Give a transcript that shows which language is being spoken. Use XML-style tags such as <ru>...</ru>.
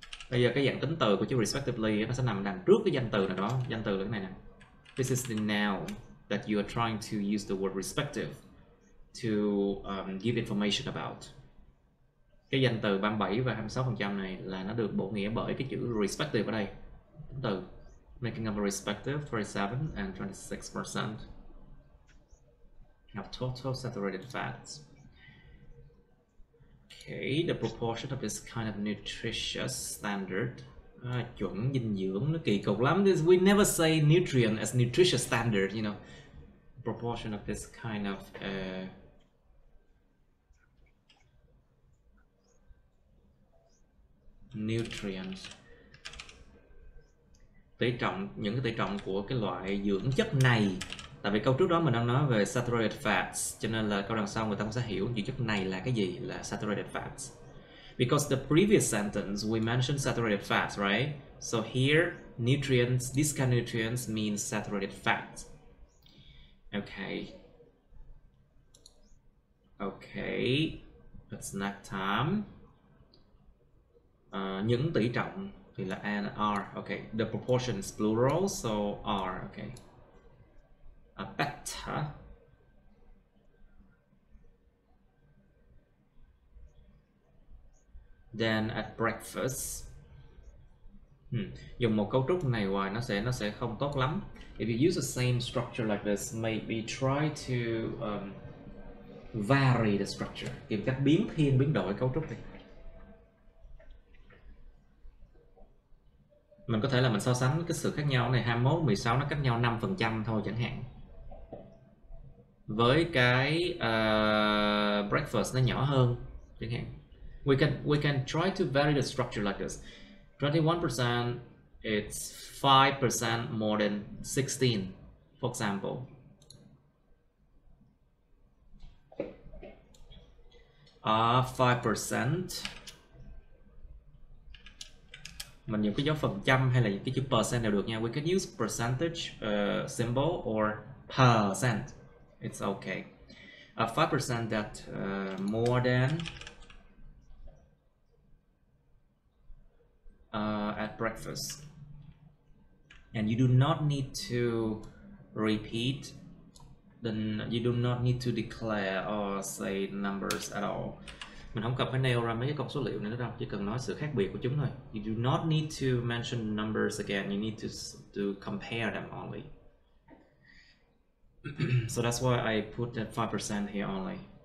<vi>Bây giờ cái dạng tính từ của chữ respectively nó sẽ nằm đằng trước cái danh từ nào đó. Danh từ là cái này nè.</vi> <en>This is the noun that you are trying to use the word respective to give information about.</en> <vi>Cái danh từ 37 và 26% này là nó được bổ nghĩa bởi cái chữ respective ở đây. Tính từ.</vi> <en>Making up a respective 37 and 26% of total saturated fats. Okay, the proportion of this kind of nutritious standard.</en> <vi>Chuẩn dinh dưỡng nó kỳ cục lắm.</vi> <en>We never say nutrient as nutritious standard, you know. proportion of this kind of nutrients.</en> <vi>Tỷ trọng, những cái tỷ trọng của cái loại dưỡng chất này. Tại vì câu trước đó mình đang nói về saturated fats, cho nên là câu đằng sau người ta cũng sẽ hiểu dưỡng chất này là cái gì, là saturated fats.</vi> <en>Because the previous sentence we mentioned saturated fats, right? So here nutrients, this kind of nutrients means saturated fats. Okay. Okay. It's next time.</en> <vi>Những tỷ trọng thì là</vi> <en>and are. Okay. The proportion is plural, so are. Okay. Better. Then at breakfast.</en> <vi>Dùng một cấu trúc này hoài nó sẽ không tốt lắm.</vi> <en>If you use the same structure like this, maybe try to vary the structure,</en> <vi>tìm cách biến thiên biến đổi cấu trúc đi. Mình có thể là mình so sánh cái sự khác nhau này, 21, 16 nó cách nhau 5% thôi chẳng hạn. Với cái breakfast nó nhỏ hơn chẳng hạn.</vi> <en>We can try to vary the structure like this. 21%, it's 5% more than 16, for example. Are 5%.</en> <vi>Mình dùng cái dấu phần trăm hay là cái chữ percent đều được nha.</vi> <en>We can use percentage symbol or percent. It's okay. 5% that more than at breakfast. And you do not need to repeat, then you do not need to declare or say numbers at all.</en> <vi>Mình không cần phải nêu ra mấy cái con số liệu này nữa đâu, chỉ cần nói sự khác biệt của chúng thôi.</vi> <en>You do not need to mention numbers again, you need to compare them only. So that's why I put that 5% here only.</en>